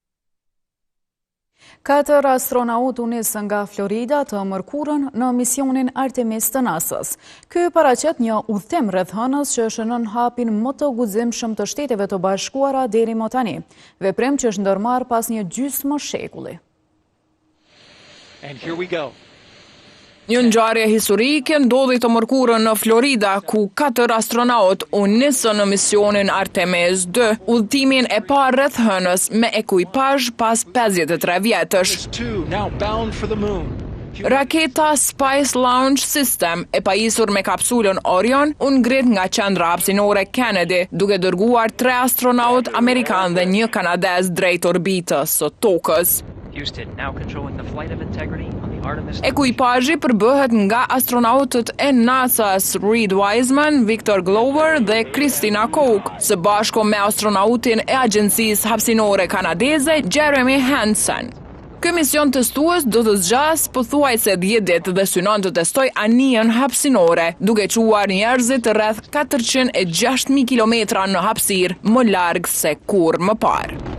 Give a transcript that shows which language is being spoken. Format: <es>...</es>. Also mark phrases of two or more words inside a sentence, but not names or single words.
<sq>4 astronautë u nisën nga Florida të mërkurën në misionin Artemis të NASA-s. Ky paraqet një udhtim rreth hënës që shënon hapin më të guximshëm të Shteteve të Bashkuara deri më tani, veprim që është ndërmarrë pas një gjysmë shekulli.</sq> <en>And here we go.</en> <sq>Një ngjarje historike ndodhi të mërkurën në Florida, ku 4 astronaut u nisën në misionin Artemis 2, udhëtimin e parë rreth hënës me ekuipazh pas 53 vjetësh. Raketa Space Launch System, e pajisur me kapsulën Orion, u ngrit nga qendra hapësinore Kennedy, duke dërguar 3 astronaut amerikan dhe 1 kanadez drejt orbitës së Tokës.</sq> <en>Houston, now controlling the flight of integrity on the Artemis.</en> <sq>Ekuipazhi përbëhet nga astronautët e NASA-s Reed Wiseman, Victor Glover dhe Christina Koch, së bashku me astronautin e agjencisë hapësinore kanadeze Jeremy Hansen. Ky mision testues do të zgjas pothuajse 10 ditë dhe synon të testoj anijen hapësinore, duke çuar njerëzit rreth 406.000 kilometra në hapësirë, më larg se kurrë më parë.</sq>